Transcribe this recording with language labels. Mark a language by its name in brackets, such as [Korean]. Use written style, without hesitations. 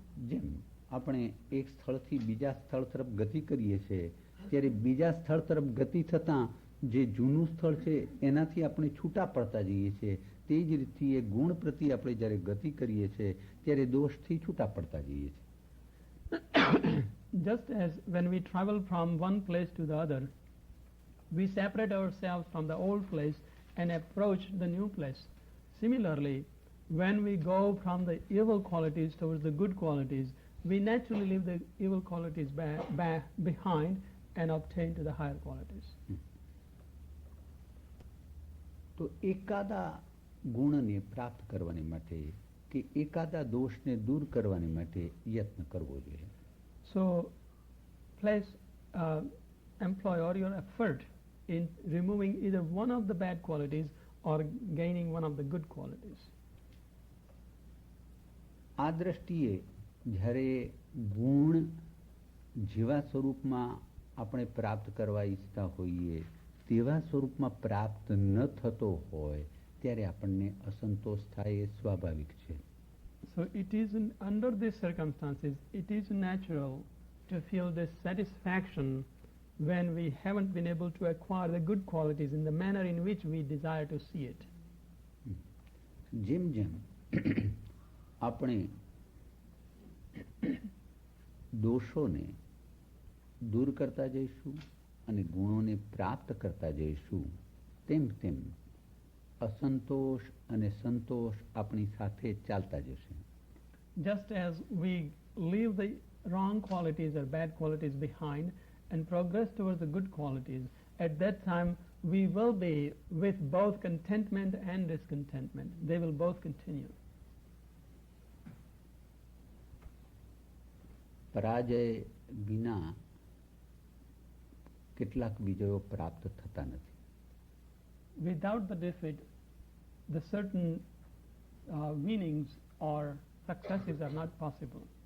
[Gujarati] જેમ આપણે એક સ્થળથી બીજા સ્થળ તરફ ગતિ કરીએ છીએ ત્યારે બીજા સ્થળ તરફ ગતિ થતાં જે જૂનું સ્થળ છે એનાથી આપણે છૂટા પડતા જઈએ છીએ, તે જ રીતથી એ ગુણ પ્રતિ આપણે જ્યારે ગતિ કરીએ છીએ ત્યારે દોષથી છૂટા પડતા જઈએ છીએ. [English] Just as when we travel from one place to the other, we separate ourselves from the old place and approach the new place. Similarly, when we go from the evil qualities towards the good qualities, we naturally leave the evil qualities behind and obtain to the higher qualities. [Gujarati] તો એકાદા ગુણને પ્રાપ્ત કરવાની માટે કે એકાદા દોષને દૂર કરવાની માટે યત્ન કરવો જોઈએ. [English] So place employ all your effort in removing either one of the bad qualities or gaining one of the good qualities. [Gujarati] આ દ્રષ્ટિએ જ્યારે ગુણ જેવા સ્વરૂપમાં આપણે પ્રાપ્ત કરવા ઈચ્છતા હોઈએ તેવા સ્વરૂપમાં પ્રાપ્ત ન થતો હોય ત્યારે આપણને અસંતોષ થાય એ સ્વાભાવિક છે. [English] So it is under these circumstances, it is natural to feel dissatisfaction when we haven't been able to acquire the good qualities in the manner in which we desire to see it. [Gujarati] જેમ જેમ આપણે દોષોને દૂર કરતા જઈશું અને ગુણોને પ્રાપ્ત કરતા જઈશું તેમ તેમ અસંતોષ અને સંતોષ આપણી સાથે ચાલતા જશે. [English] Just as we leave the wrong qualities or bad qualities behind and progress towards the good qualities, at that time we will be with both contentment and discontentment. They will both continue. [Gujarati] પરાજય વિના કેટલાક વિજયો પ્રાપ્ત થતા નથી. [English] Without the defeat, the certain winnings or successes are not possible.